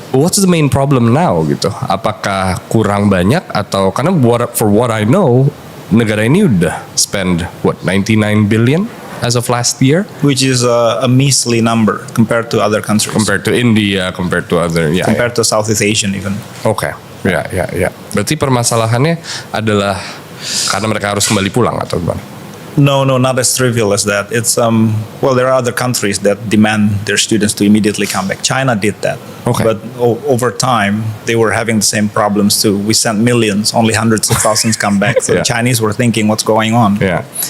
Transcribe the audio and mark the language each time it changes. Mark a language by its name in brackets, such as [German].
[English] What's the main problem now [Indonesian] gitu? Apakah kurang banyak atau karena [English] for what I know [Indonesian] negara ini udah [English] spend 99 billion as of last year Which is a measly number compared to other countries. compared to India, compared to other compared to Southeast Asian even. [Indonesian] Oke, ya. Berarti permasalahannya adalah karena mereka harus kembali pulang atau gimana? [English] No, not as trivial as that. It's well, there are other countries that demand their students to immediately come back. China did that, Okay. but over time they were having the same problems too. We sent millions, only hundreds of thousands come back. So Yeah. the Chinese were thinking, what's going on? Yeah.